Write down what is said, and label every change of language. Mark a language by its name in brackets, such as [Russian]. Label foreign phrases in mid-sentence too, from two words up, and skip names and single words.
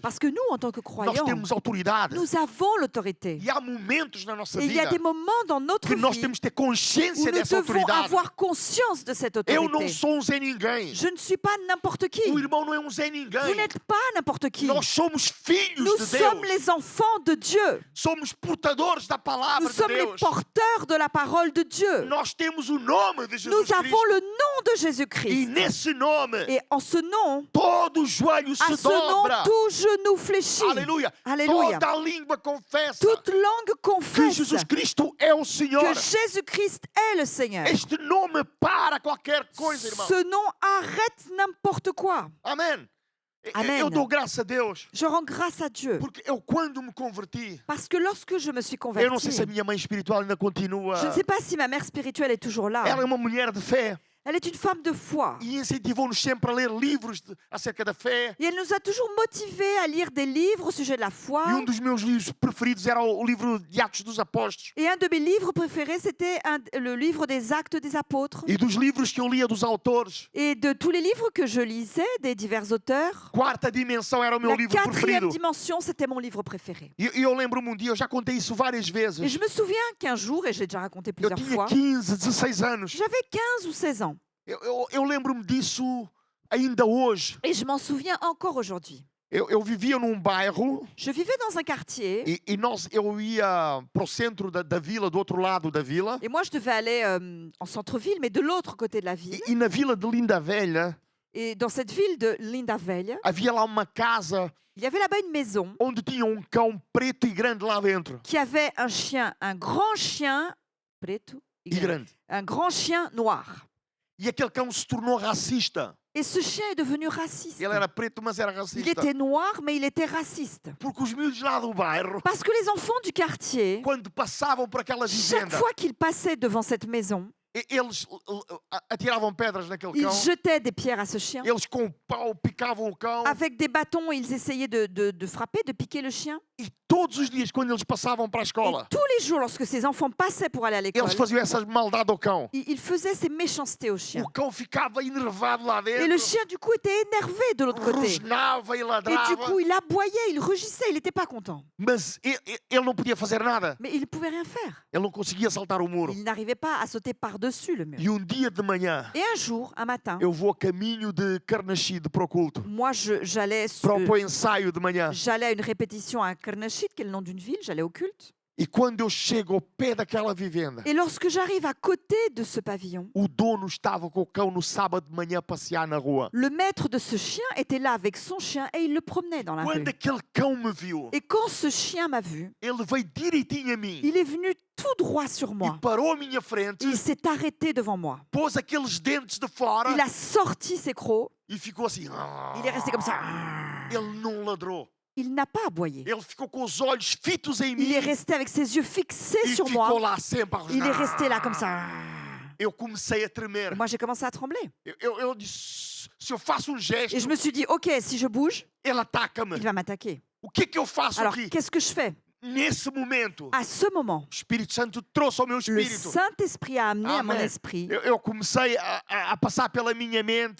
[French] Parce que nous, en tant que [Portuguese] nós [French] croyants, [Portuguese] temos autoridade. [French] nous avons l'autorité. [Portuguese] E há momentos na nossa [French] Et il y a [Portuguese] vida [French] des moments dans notre [Portuguese] que nós [French] vie [Portuguese] temos de ter [French] où [Portuguese] consciência [French] nous [Portuguese] dessa [French] devons [Portuguese] autoridade. [French] avoir conscience de cette [Portuguese] Eu não [French] autorité. [Portuguese] sou um Zé Ninguém. [French] Je ne suis pas n'importe qui. [Portuguese] O irmão não é um Zé [French] Vous [Portuguese] Ninguém. [French] n'êtes pas n'importe qui. [Portuguese] Nós somos filhos [French] Nous [Portuguese] de [French] sommes [Portuguese] Deus. [French] les enfants de Dieu. [Portuguese] Somos portadores da palavra [French] Nous [Portuguese] de [French] sommes les [Portuguese] Deus. [French] porteurs de la parole de Dieu. [Portuguese] Nós temos o nome de [French] Nous [Portuguese] Jesus [French] avons [Portuguese] Cristo. [French] le nom de [Portuguese] E [French] Jésus-Christ. [Portuguese] nesse nome, [French] Et en ce nom, [Portuguese] todo joelho [French] à [Portuguese] se [French] ce nom, [Portuguese] dobra. [French] tout genou fléchit. [Portuguese] Aleluia. [French] Alléluia. [Portuguese] Toda a língua confessa [French] Toute langue [Portuguese] que [French] confesse [Portuguese] Jesus Cristo é o Senhor. [French] que Jésus-Christ est le Seigneur. [Portuguese] Este nome para qualquer coisa, irmão. [French] Ce nom arrête n'importe quoi. [Portuguese] Amém. Amém. Eu dou graças a Deus. [French] Je rends grâce à Dieu. [Portuguese] Porque eu, quando me converti, [French] Parce que lorsque je me suis [Portuguese] eu não sei se a [French] convertie, [Portuguese] minha mãe espiritual ainda continua. [French] je ne sais pas si ma mère spirituelle est toujours là. [Portuguese] Ela é uma mulher de fé [French] Elle est une femme de foi. [Portuguese] e incentivou-nos sempre a ler livros acerca da fé. [French] Et elle nous a toujours motivés à lire des livres au sujet de la foi. [Portuguese] E dos meus livros preferidos era o livro de Atos dos Apóstolos. [French] Et un de mes livres préférés, c'était le livre des Actes des Apôtres. [Portuguese] E dos livros que eu lia dos autores, [French] Et de tous les livres que je lisais, des divers auteurs, [Portuguese] Quarta Dimensão era o meu [French] la [Portuguese] livro [French] 4e [Portuguese] preferido. [French] dimension, c'était mon livre préféré. [Portuguese] E eu lembro-me dia, eu já contei isso várias [French] Et [Portuguese] vezes. [French] je me souviens qu'un jour, et j'ai déjà raconté [Portuguese] Eu [French] plusieurs [Portuguese] tinha [French] fois, [Portuguese] 15, 16 anos. [French] j'avais 15 ou 16 ans. [Portuguese] Eu lembro-me disso ainda hoje. [French] Et je m'en souviens encore aujourd'hui. [Portuguese] Eu vivia num bairro [French] Je vivais dans un quartier [Portuguese] eu ia para o centro da vila, do outro lado da vila. [French] et moi je devais aller en centre-ville, mais de l'autre côté de la ville. [Portuguese] E na vila de Linda Velha [French] Et dans cette ville de Lindavelha, [Portuguese] havia lá uma casa [French] il y avait là-bas une maison [Portuguese] onde tinha cão preto e grande lá dentro. [French] qui avait un chien, un grand chien, [Portuguese] preto e E grande, grande. [French] un grand chien noir. [Portuguese] E aquele cão se tornou racista. [French] Et ce chien est devenu raciste. [Portuguese] Ele era preto, mas era [French] Il [Portuguese] racista. [French] était noir, mais il était raciste. [Portuguese] Porque os miúdos lá do bairro, [French] Parce que les enfants du quartier, [Portuguese] quando passavam por aquela [French] chaque [Portuguese] vivenda, [French] fois qu'ils passaient devant cette maison, [Portuguese] eles atiravam pedras naquele [French] ils [Portuguese] cão. [French] jetaient des pierres à ce chien. [Portuguese] Eles com o pau picavam o cão. [French] Avec des bâtons, ils essayaient de frapper, de piquer le chien. [Portuguese] E todos os dias, quando eles passavam para a [French] Et [Portuguese] escola, [French] tous les jours, lorsque ces enfants passaient pour aller à l'école, [Portuguese] eles faziam essas maldades ao cão. [French] ils faisaient ces méchancetés au chien. [Portuguese] O cão ficava enervado lá [French] Et le [Portuguese] dentro. [French] chien, du coup, était énervé de l'autre côté. [Portuguese] Rosnava e [French] Et du [Portuguese] ladrava. [French] coup, il aboyait, il rugissait, il n'était pas content. [Portuguese] Mas ele não podia fazer nada. [French] Mais il ne pouvait rien faire. [Portuguese] Ele não conseguia saltar o muro. [French] Il n'arrivait pas à sauter par-dessus le mur. [Portuguese] E dia de manhã, [French] Et un jour, un matin, [Portuguese] eu vou a caminho de Carnaxide para o culto. [French] moi, j'allais [Portuguese] Para o ensaio de manhã. [French] à une répétition à Karnachit, qui est le nom d'une ville, j'allais au culte. [Portuguese] E quando eu chego ao pé daquela vivenda, [French] Et lorsque j'arrive à côté de ce pavillon, [Portuguese] o dono estava com o cão no sábado de manhã a passear na rua. [French] le maître de ce chien était là avec son chien et il le promenait dans la rue. [Portuguese] Quando aquele cão me viu, [French] Et quand ce chien m'a vu, [Portuguese] ele veio direitinho a mim [French] il est venu tout droit sur [Portuguese] e [French] moi. [Portuguese] parou à minha frente, [French] Il s'est arrêté devant moi. [Portuguese] pôs aqueles dentes de fora [French] Il a sorti ses crocs. [Portuguese] e ficou assim. [French] Il est resté comme ça. [Portuguese] Ele não ladrou. [French] Il n'a pas aboyé. [Portuguese] Ele ficou com os olhos fitos em [French] Il [Portuguese] mim [French] est resté avec ses yeux fixés [Portuguese] e [French] sur [Portuguese] ficou [French] moi. [Portuguese] lá sempre a [French] Il est [Portuguese] rosnar. [French] resté là comme ça. [Portuguese] Eu comecei a tremer. [French] Et moi, j'ai commencé à trembler. [Portuguese] Eu disse, se eu faço gesto, [French] Et je me suis dit, OK, si je bouge, [Portuguese] ele ataca-me. [French] il va m'attaquer. [Portuguese] O que eu faço [French] Alors, [Portuguese] aqui? [French] qu'est-ce que je fais? [Portuguese] Nesse momento, [French] À ce moment, [Portuguese] o Espírito Santo trouxe ao meu [French] le [Portuguese] espírito. [French] Saint-Esprit a amené à mon [Portuguese] Amen. [French] esprit. [Portuguese] Eu comecei a passar pela minha mente